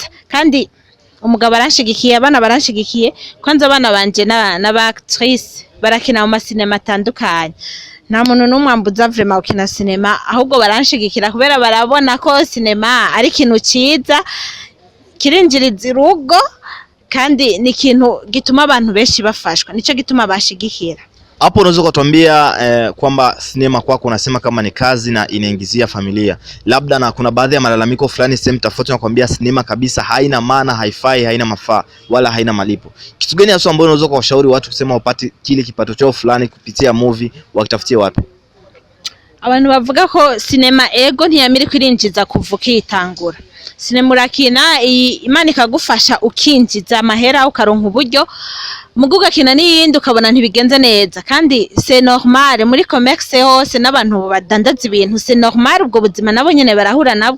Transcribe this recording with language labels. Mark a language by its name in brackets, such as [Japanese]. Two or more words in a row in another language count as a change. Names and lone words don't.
[Rundi] Kandi umugabo aranshigikiye, abana baranshigikiye, kwanza abana banje n'abactrice barakina mu masinema atandukanye. Nta muntu n'umwambuza vraiment ukina sinema, ahubwo baranshigikira kubera barabona ko sinema ari ikintu ciza kirinjiriza urugo kandi ni ikintu gituma abantu benshi bafashwa, nico gituma bashigikira. [Swahili] Hapo unaweza kutuambia kwamba sinema kwako unasema kama ni kazi na inaingizia familia, labda na kuna baadhi ya malalamiko fulani sehemu tofauti nakwambia sinema kabisa haina maana, haifai, haina mafaa wala haina malipo. Kitu gani hasa ambacho unaweza kuwashauri watu kusema upate kile kipato chao fulani kupitia movie, wakitafutie wapi? [Rundi] Abantu bavuga ko sinema ego ntiyamiri kwirinjiza kuvuka itangura. Sinema urakina Imana ikagufasha ukinjiza amahera ukaronka uburyo, muguga kina n'iyindi ukabona ntibigenze neza. Kandi [French] c'est normal [Rundi] muri commerce hose n'abantu badandaza ibintu, [French] c'est normal [Rundi] ubwo buzima nabo nyene barahura nabwo.